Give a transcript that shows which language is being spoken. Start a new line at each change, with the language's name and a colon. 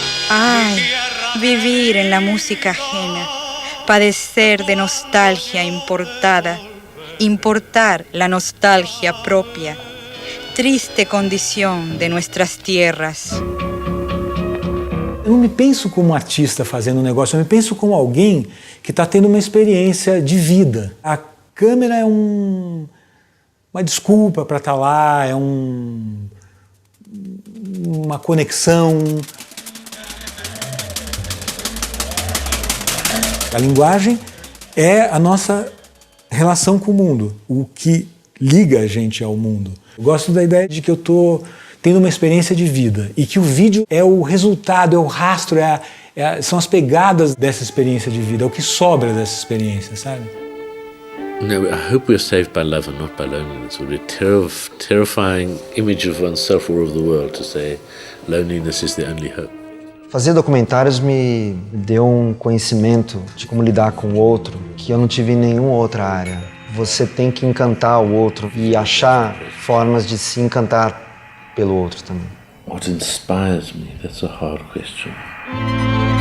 Spanish: Ay, vivir en la música ajena, padecer de nostalgia importada, importar la nostalgia propia, triste condición de nuestras tierras.
Portuguese: Eu não me penso como um artista fazendo um negócio, eu me penso como alguém que está tendo uma experiência de vida. A câmera é uma desculpa para estar lá, é uma conexão. A linguagem é a nossa relação com o mundo, o que liga a gente ao mundo. Eu gosto da ideia de que eu estou tendo uma experiência de vida e que o vídeo é o resultado, é o rastro, são as pegadas dessa experiência de vida, é o que sobra dessa experiência, sabe?
English: No, I hope we're saved by love and not by loneliness. It would be a terrifying image of oneself or of the world to say loneliness is the only hope.
Portuguese: Fazer documentários me deu um conhecimento de como lidar com o outro que eu não tive em nenhuma outra área. Você tem que encantar o outro e achar formas de se encantar pelo outro também.
English: What inspires me? That's a hard question.